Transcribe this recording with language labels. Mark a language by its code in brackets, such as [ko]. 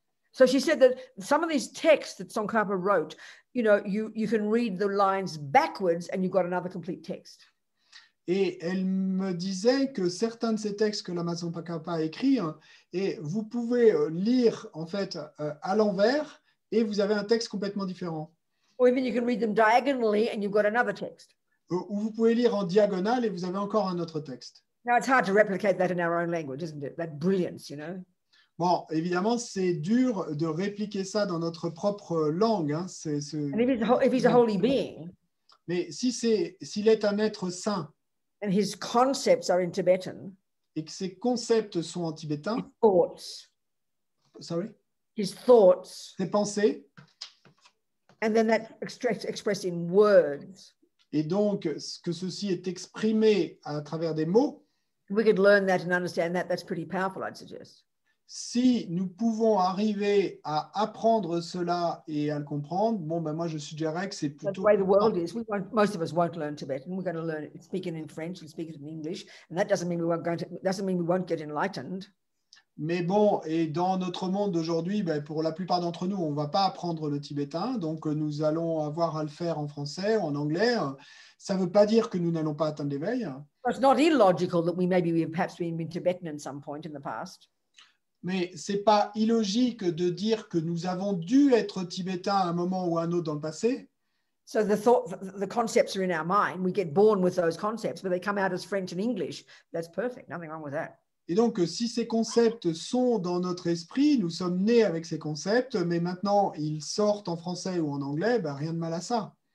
[en] So she said that some of these texts that Tsongkhapa wrote, you know, you can read the lines backwards and you've got another complete text. [fr] Et elle me disait que certains de ces textes que Lama Tsongkhapa a écrits, et vous pouvez lire en fait à l'envers et vous avez un texte complètement différent. [en] Or even you can read them diagonally and you've got another text. [fr] Ou vous pouvez lire en diagonale et vous avez encore un autre texte. [en] Now it's hard to replicate that in our own language, isn't it? That brilliance, you know. [fr] Bon, évidemment, c'est dur de répliquer ça dans notre propre langue. Hein. [en] And if he's a holy being, [fr] mais s'il est un être saint, [en] and his concepts are in Tibetan, [fr] et que ses concepts sont en tibétain, [en] his thoughts, sorry, his thoughts, [fr] ses pensées, [en] and then that expressed in words, [fr] et donc que ceci est exprimé à travers des mots, [en] we could learn that and understand that. That's pretty powerful, I'd suggest. [fr] Si nous pouvons arriver à apprendre cela et à le comprendre, bon, ben moi je suggérerais que c'est plutôt... [en] That's the way the world is. Most of us won't learn Tibetan. We're going to learn it, speak it in French and speak it in English, and that doesn't mean we won't get enlightened. [fr] Mais bon, et dans notre monde d'aujourd'hui, ben, pour la plupart d'entre nous, on ne va pas apprendre le tibétain, donc nous allons avoir à le faire en français ou en anglais. Ça ne veut pas dire que nous n'allons pas atteindre l'éveil. [en] It's not illogical that we've perhaps been Tibetan at some point in the past. [fr] Mais ce n'est pas illogique de dire que nous avons dû être tibétains à un moment ou à un autre dans le passé. [en] So the concepts are in our mind. We get born with those concepts, but they come out as French and English. That's perfect. Nothing wrong with that. [fr] Et donc, si ces concepts sont dans notre esprit, nous sommes nés avec ces concepts, mais maintenant ils sortent en français ou en anglais, ben, rien de mal à ça.